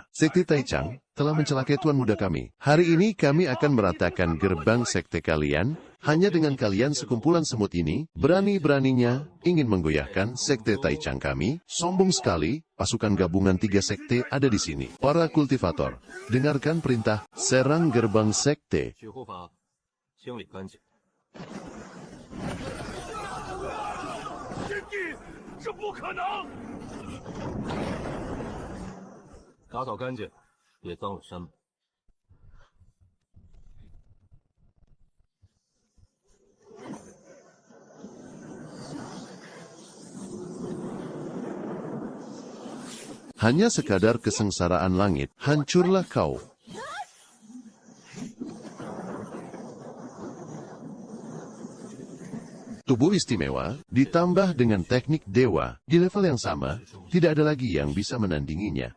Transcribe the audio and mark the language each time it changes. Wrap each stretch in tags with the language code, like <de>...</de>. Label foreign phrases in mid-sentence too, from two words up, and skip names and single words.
<id>Sekte Taichang telah mencelakai tuan muda kami. Hari ini kami akan meratakan gerbang sekte kalian. Hanya dengan kalian sekumpulan semut ini, berani-beraninya ingin menggoyahkan Sekte Taichang kami. Sombong sekali, pasukan gabungan 3 sekte ada di sini. Para kultivator, dengarkan perintah, serang gerbang sekte.</id> <zh>清理干净。天帝，这不可能！打扫干净，别脏了山门。</zh> <id>Hanya sekadar kesengsaraan langit, hancurlah kau. Tubuh istimewa, ditambah dengan teknik dewa, di level yang sama, tidak ada lagi yang bisa menandinginya.</id>